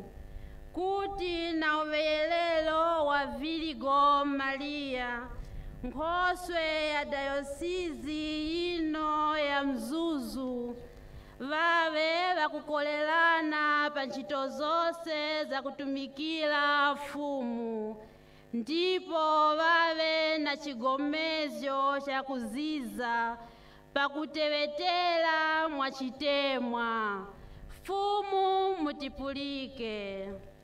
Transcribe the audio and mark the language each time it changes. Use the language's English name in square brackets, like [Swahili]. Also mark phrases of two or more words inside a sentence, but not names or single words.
[Tumbuka] kuti na uveyelelo wa Viligo Maria nkhoswe ya dayosizi ino ya Mzuzu vave vakukolelana pa ntchito zonse za kutumikira fumu ndipo vave na chigomezyo cha kuziza pakutevetela mwachitemwa. Fumu mutipulike.